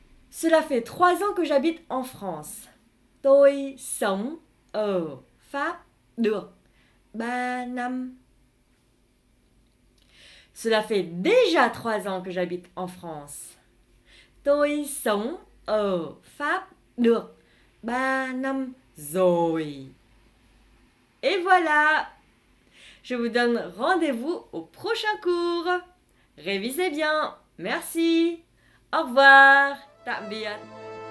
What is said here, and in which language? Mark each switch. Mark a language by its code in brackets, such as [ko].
[fr] Cela fait 3 ans que j'habite en France. [vi] Tôi sống ở Pháp được 3 năm. [fr] Cela fait déjà 3 ans que j'habite en France. [vi] Tôi sống ở Pháp được 3 năm rồi. [fr] Et voilà. Je vous donne rendez-vous au prochain cours. Révisez bien. Merci. Au revoir. [vi] Tạm biệt.